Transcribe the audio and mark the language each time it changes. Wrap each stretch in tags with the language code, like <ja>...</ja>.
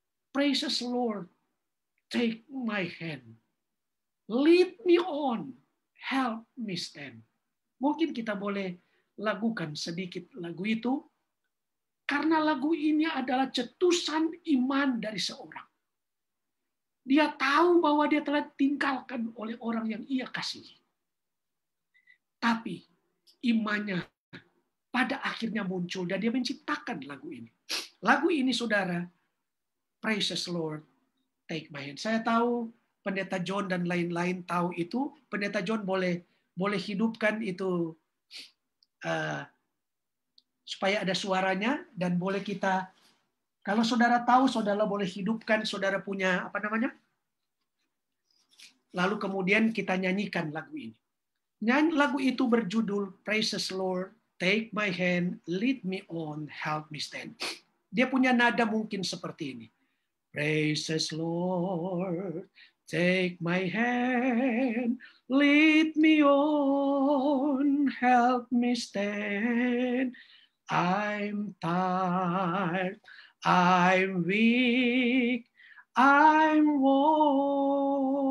<en>Praises Lord, take my hand. Lead me on, help me stand.</en> <id>Mungkin kita boleh lakukan sedikit lagu itu, karena lagu ini adalah cetusan iman dari seorang. Dia tahu bahwa dia telah ditinggalkan oleh orang yang ia kasihi. Tapi imannya pada akhirnya muncul dan dia menciptakan lagu ini. Lagu ini, saudara, Praises Lord, take my hand. Saya tahu Pendeta John dan lain-lain tahu itu. Pendeta John boleh hidupkan itu supaya ada suaranya, dan boleh kita, kalau saudara tahu, saudara boleh hidupkan, saudara punya apa namanya? Lalu kemudian kita nyanyikan lagu ini. Lagu itu berjudul Praises Lord, take my hand, lead me on, help me stand. Dia punya nada mungkin seperti ini.</id> <en>Praises Lord, take my hand, lead me on, help me stand. I'm tired, I'm weak, I'm worn.</en>